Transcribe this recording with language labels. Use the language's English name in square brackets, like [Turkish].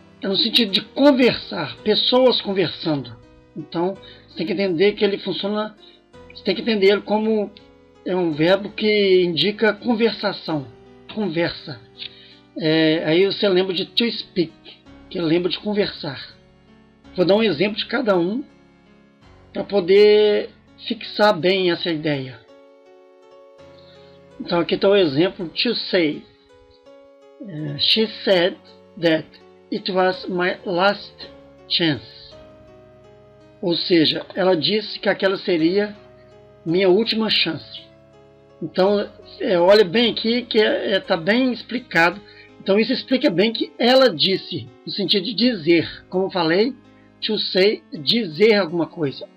[Portuguese] É no sentido de conversar, pessoas conversando. Então você tem que entender que ele funciona, você tem que entender ele como um verbo que indica conversação, conversa. Aí você lembra de to speak, que lembra de conversar. Vou dar um exemplo de cada um para poder fixar bem essa ideia. Então aqui está o exemplo to say. [English] She said that it was my last chance. [Portuguese] Ou seja, ela disse que aquela seria minha última chance. Então, olha bem aqui que está bem explicado. Então isso explica bem que ela disse, no sentido de dizer. Como eu falei, to say, dizer alguma coisa.